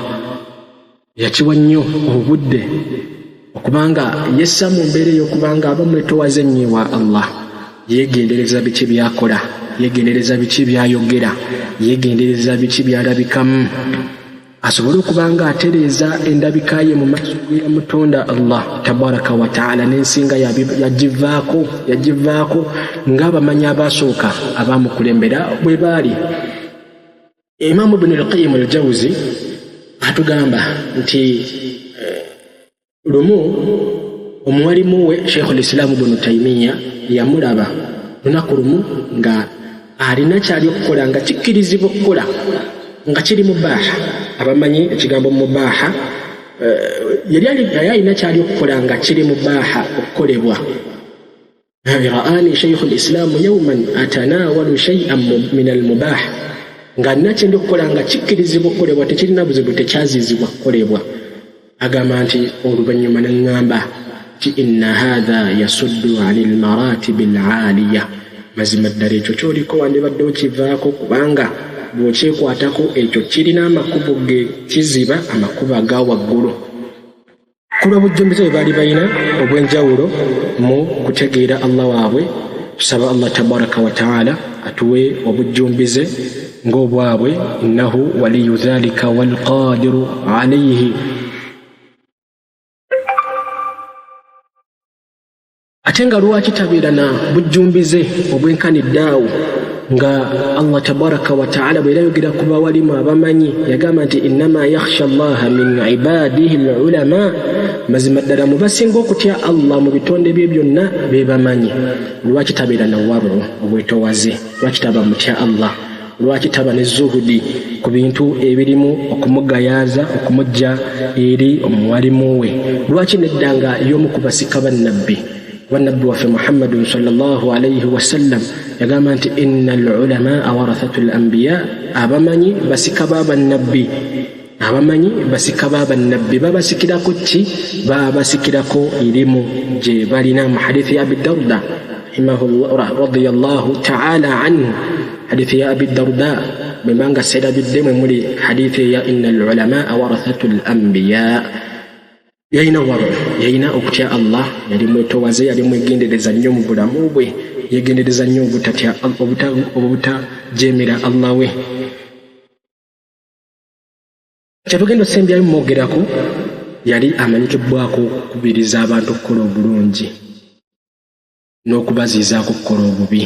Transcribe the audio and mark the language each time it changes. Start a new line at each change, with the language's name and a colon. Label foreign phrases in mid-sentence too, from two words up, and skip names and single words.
Ganda: Yakiwa nnyo obudde okubanga yessa mu mbeera ey'okubanga aba mwetoowaze nnyo wa Allah, yeegendereza biki byakola, yeegendereza biki byayogera, yeegendereza biki byalabikamu, asobole okubanga atereeza endabika ye mu maaso g'eyamutonda
Arabic: الله تبارك وتعالى,
Ganda: n'ensinga yagivaako ng'abamanyi abasooka abaamukulembera bwe baali. Imaamu Ibn al-Qayyim al-Jawzi atugamba nti lumu omwalimu we Sheikh al-Islam Ibn Taymiyyah yamulaba lunaku lumu nga alina kyali okukola nga kikkirizibwa okukola nga kiri mubaaha. Abamanyi ekigambo mubaaha, yali alina kyali okukola nga kiri mubaaha okukolebwa.
Arabic: رآني شيخ الإسلام يوما أتناول شيئا من المباح,
Ganda: nga nakyo ndi okukola nga kikkirizibwa okukolebwa, tekirina buzibu, tekyazizibwa kukolebwa. Agamba nti oluvannyuma n'eŋŋamba ti
Arabic: إن هذا يسد عن المراتب العالية,
Ganda: mazima ddala ekyo kyoliko wandibadde okivaako kubanga bw'okyekwatako ekyo kirina amakubo ge kiziba amakubo aga waggulu. Kulwa bujjumbiza bwe baali balina obw'enjawulo mu kutegeera Allah waabwe. Tusaba
Arabic: الله تبارك وتعالى
Ganda: atuwe obujjumbize ng'obwabwe,
Arabic: إنه ولي ذلك والقادر عليه.
Ganda: ate nga lwaki tabeera na bujjumbize obwenkaniddaawo nga
Arabic: الله تبارك وتعالى
Ganda: bwe yayogera ku bawalimu abamanyi yagamba nti
Arabic: إنما يخشى الله من عباده العلماء,
Ganda: mazima ddala mu basinga okutya Allah mu bitonde bye byonna be bamanyi. Lwaki tabeera na waru obwetowaze, lwaki taba mutya Allah, lwaki taba ne zuhudi ku bintu ebirimu okumugayaza okumujja eri omuwalimu we, lwaki neddanga y'omu ku basika bannabbi waffe Muhammadun
Arabic: صلى الله عليه وسلم
Ganda: yagamba nti
Arabic: إن العلماء ورثة الأنبياء,
Ganda: abamanyi basika b'abannabbi, abamanyi basika b'abannabbi. Babasikirako ki? Babasikirako irimu gye balina. Mu hadithi ya Abi Darda
Arabic: رضي الله تعالى عنه,
Ganda: hadithi ya Abi Darda bwembanga serabidde muli hadithi ya
Arabic: إن العلماء ورثة الأنبياء.
Ganda: Yalina waru, yalina okutya Allah, yali mwetowaze, yali mwegendereza nnyo mu bulamu bwe, yegendereza nnyo obutajeemera Allah we. Kyatugenda osembyayo mwogerako, yali amanyikibbwako okukubiriza abantu okukola obulungi n'okubaziizaako okukola obubi.